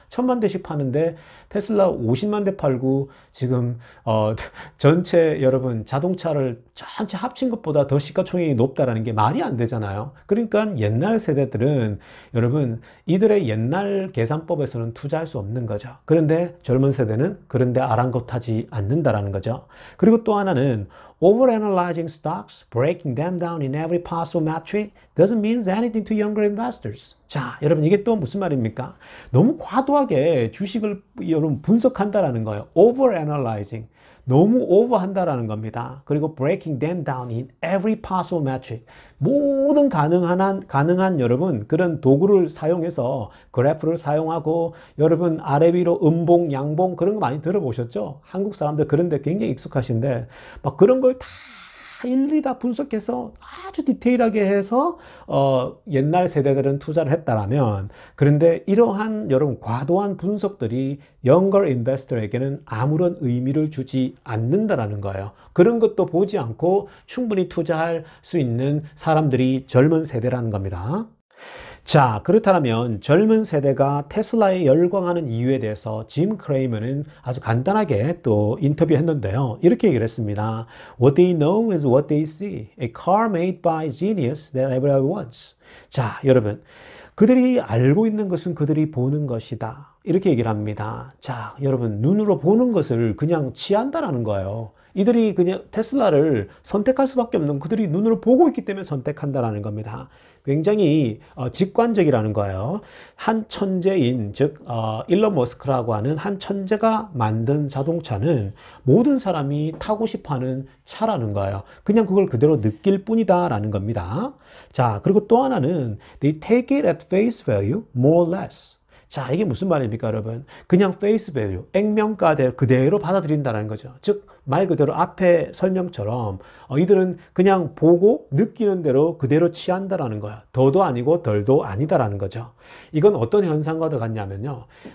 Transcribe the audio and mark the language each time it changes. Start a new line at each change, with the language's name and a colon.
Korean: 1000만 대씩 파는데 테슬라 50만 대 팔고 지금 전체 여러분 자동차를 전체 합친 것보다 더 시가총액이 높다라는 게 말이 안 되잖아요. 그러니까 옛날 세대들은 여러분 이들의 옛날 계산법에서는 투자할 수 없는 거죠. 그런데 젊은 세대는 그런데 아랑곳하지 않는다라는 거죠. 그리고 또 하나는
English: overanalyzing stocks, breaking them down in every possible metric doesn't mean anything to younger investors.
Korean: 자, 여러분 이게 또 무슨 말입니까? 너무 과도하게 주식을 여러분 분석한다라는 거예요.
English: overanalyzing.
Korean: 너무 오버한다라는 겁니다. 그리고
English: breaking them down in every possible metric.
Korean: 모든 가능한 여러분 그런 도구를 사용해서 그래프를 사용하고 여러분 아래 위로 음봉, 양봉 그런 거 많이 들어보셨죠? 한국 사람들 그런 데 굉장히 익숙하신데 막 그런 걸 다 일일이 다 분석해서 아주 디테일하게 해서 옛날 세대들은 투자를 했다라면 그런데 이러한 여러분 과도한 분석들이
English: younger investor
Korean: 에게는 아무런 의미를 주지 않는다라는 거예요. 그런 것도 보지 않고 충분히 투자할 수 있는 사람들이 젊은 세대라는 겁니다. 자, 그렇다면 젊은 세대가 테슬라에 열광하는 이유에 대해서 짐 크레이머는 아주 간단하게 또 인터뷰했는데요. 이렇게 얘기를 했습니다.
English: What they know is what they see. A car made by genius that everyone wants.
Korean: 자, 여러분. 그들이 알고 있는 것은 그들이 보는 것이다. 이렇게 얘기를 합니다. 자, 여러분. 눈으로 보는 것을 그냥 취한다라는 거예요. 이들이 그냥 테슬라를 선택할 수밖에 없는 그들이 눈으로 보고 있기 때문에 선택한다라는 겁니다. 굉장히 직관적이라는 거예요. 한 천재인 즉 일론 머스크라고 하는 한 천재가 만든 자동차는 모든 사람이 타고 싶어하는 차라는 거예요. 그냥 그걸 그대로 느낄 뿐이다라는 겁니다. 자, 그리고 또 하나는
English: they take it at face value more or less.
Korean: 자, 이게 무슨 말입니까, 여러분? 그냥 face value, 액면가대로 그대로 받아들인다는 거죠. 즉, 말 그대로 앞에 설명처럼 이들은 그냥 보고 느끼는 대로 그대로 취한다라는 거야. 더도 아니고 덜도 아니다라는 거죠. 이건 어떤 현상과도 같냐면요.